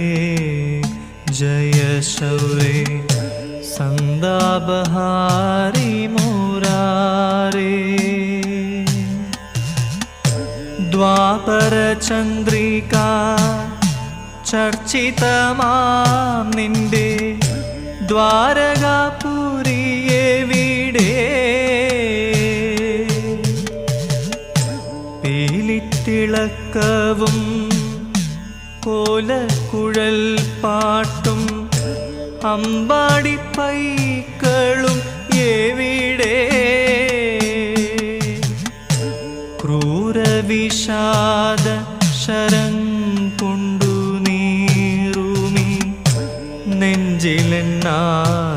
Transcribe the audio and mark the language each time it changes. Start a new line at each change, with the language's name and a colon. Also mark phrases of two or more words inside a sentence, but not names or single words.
Sanskrit: जय शौरे सन्दाबहारी मुरारे
Malayalam: ദ്വാപര ചന്ദ്രിക ചർച്ചിതമാം നിന്റെ ദ്വാരകാപുരിയെവിടെ പീലിത്തിളക്കവും കോലക്കുഴൽ പാട്ടും അമ്പാടിപ്പൈക്കളും എവിടെ ക്രൂരവിഷാദ ശരം കൊണ്ടു നീറുമി നെഞ്ചിലെന്നാ